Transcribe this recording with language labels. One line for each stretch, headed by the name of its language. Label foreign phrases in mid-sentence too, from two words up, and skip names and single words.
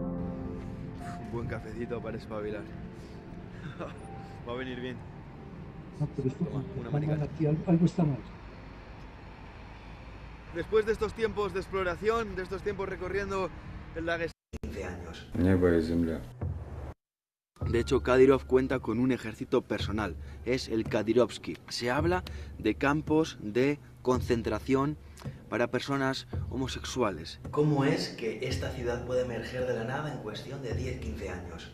Spanish: Un buen cafecito para espabilar. Va a venir bien. No, pero esto Toma, como que una está mal americana. aquí, algo está mal. Después de estos tiempos de exploración, de estos tiempos recorriendo el Daguestán, 15 años.
Russian: Небо и земля.
Spanish: De hecho, Kadyrov cuenta con un ejército personal, es el Kadyrovsky. Se habla de campos de concentración para personas homosexuales. ¿Cómo es que esta ciudad puede emerger de la nada en cuestión de 10-15 años?